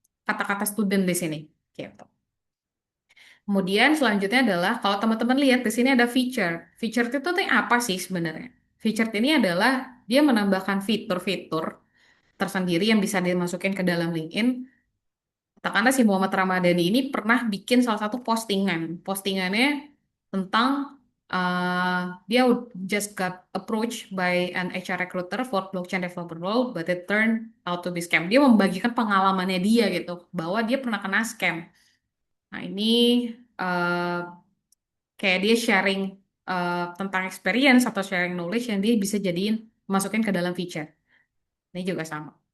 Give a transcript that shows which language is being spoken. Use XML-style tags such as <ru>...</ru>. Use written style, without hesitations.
<id>kata-kata student di sini. Gitu. Kemudian selanjutnya adalah kalau teman-teman lihat di sini ada feature. Feature itu tuh apa sih sebenarnya? Feature ini adalah dia menambahkan fitur-fitur tersendiri yang bisa dimasukin ke dalam LinkedIn. Katakanlah si Muhammad Ramadhani ini pernah bikin salah satu postingan. Postingannya tentang dia</id> <en>just got approached by an HR recruiter for blockchain developer role, but it turned out to be scam.</en> <id>Dia membagikan pengalamannya dia gitu, bahwa dia pernah kena scam. Nah ini eh, kayak dia sharing tentang experience atau sharing knowledge yang dia bisa jadiin masukin ke dalam feature. Ini juga sama.</id>